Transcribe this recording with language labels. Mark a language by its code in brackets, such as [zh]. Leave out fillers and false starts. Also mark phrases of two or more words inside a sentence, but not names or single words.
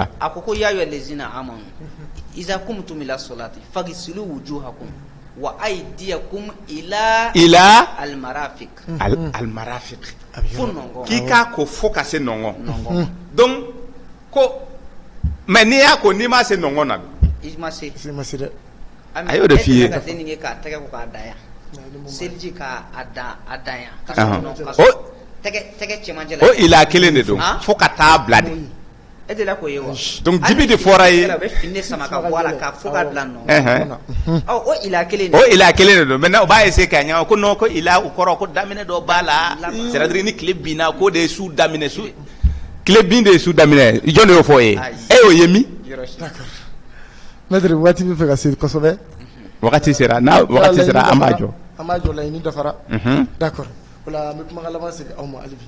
[bm] a ko [ar] يا أيها الذين آمنوا إذا قمتم إلى الصلاة فاغسلوا وجوهكم وأيديكم إلى المرافق al-marafiq [bm] fo nɔngɔn k'i k'a ko fo ka se nɔngɔn donc ko mais n'i y'a ko n'i ma se nɔngɔn na i ma se dɛ a y'o de f'i ye ka denin k'a tɛgɛ ko k'a da yan seliji k'a da yan ka sɔrɔ tɛgɛ cɛmancɛ la o ila kelen de don fo ka taa bila de e de la k'o ye wa donc dibi de fɔra ye a bɛ fini sama ka bɔ a la ka fo ka bila nɔ o ila kelen de don maintenant o b'a essayer k'a ɲagami ko non ko ila o kɔrɔ ko daminɛ dɔ b'a la c'est-à-dire ni tile binna k'o de ye su daminɛ su tile bin de ye su daminɛ jɔn de y'o fɔ e ye e y'o ye min maître waati bɛ fɛ ka se kosɛbɛ wagati sera n'a wagati sera an b'a jɔ laɲini dafara d'accord o la an bɛ kumakan laban segin aw ma hali bi